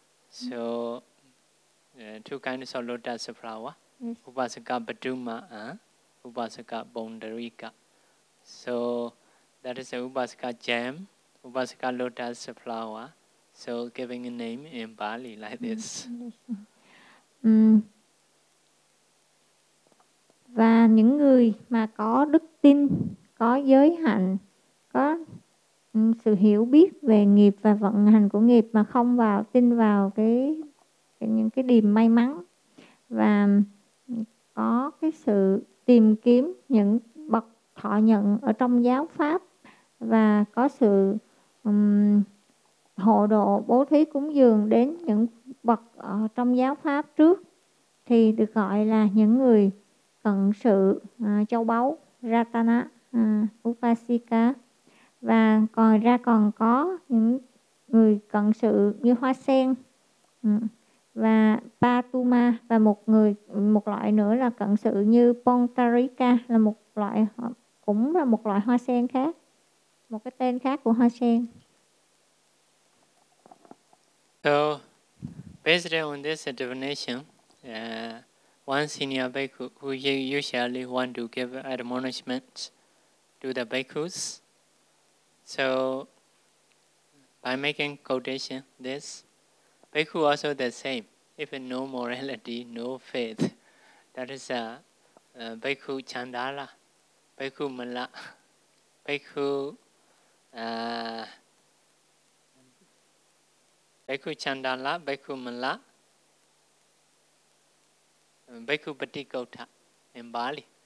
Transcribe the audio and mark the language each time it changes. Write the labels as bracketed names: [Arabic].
[English] So, two kinds of lotus flower. Yes. [Pali] Upasaka paduma, upasaka pondarika. [English] So, that is a upasaka gem, upasaka lotus flower. So, giving a name in Bali like this. [Vietnamese] Và những người mà có đức tin, có giới hạnh, có sự hiểu biết về nghiệp và vận hành của nghiệp, mà không vào tin vào cái những cái điềm may mắn, và có cái sự tìm kiếm những bậc thọ nhận ở trong giáo pháp, và có sự hộ độ bố thí cúng dường đến những bậc ở trong giáo pháp trước, thì được gọi là những người cận sự châu báu, ratana, upasika. Và còn ra còn có những người cận sự như hoa sen và patuma, và một loại nữa là cận sự như pontarika, là một loại, cũng là một loại hoa sen khác, một cái tên khác của hoa sen. [English] So, based on this definition, one senior bhikkhu who usually want to give admonishment to the bhikkhus, so by making quotation this, bhikkhu also the same, if no morality, no faith, that is a bhikkhu chandala, bhikkhu mala, bhikkhu bhikkhu chandala, bhikkhu mala, bhikkhu patikotha in Bali.